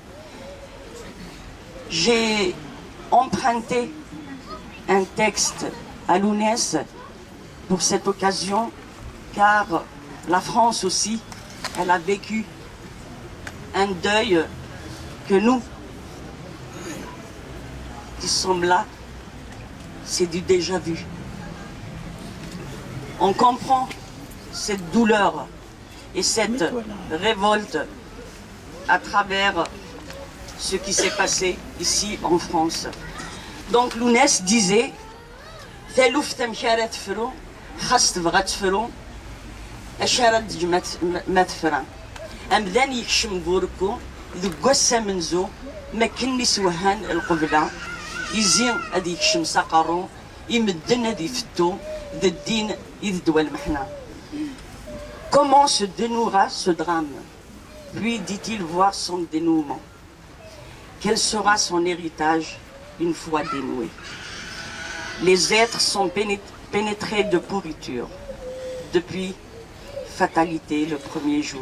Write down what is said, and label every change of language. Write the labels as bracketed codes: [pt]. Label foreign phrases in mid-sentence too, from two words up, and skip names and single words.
[fr] J'ai emprunté un texte à Lounès pour cette occasion, car la France aussi, elle a vécu un deuil que nous, qui sommes là, c'est du déjà vu. On comprend cette douleur et cette révolte à travers ce qui s'est passé ici en France. Donc Lounès disait [kab] Talouf tamkara tefru, khas tebɣa tefru, acu ara d-teǧǧ ma tefra. Amdan yekcem burku, deg wass amenzu, makken iswehhan lqebla, izi ad yekcem s aqerru, imedden ad ifettu, d ddin i d ddwa lmeḥna. [fr] Comment se dénouera ce drame? Puis dit-il voir son dénouement. Quel sera son héritage une fois dénoué? Les êtres sont pénétrés de pourriture depuis fatalité le premier jour.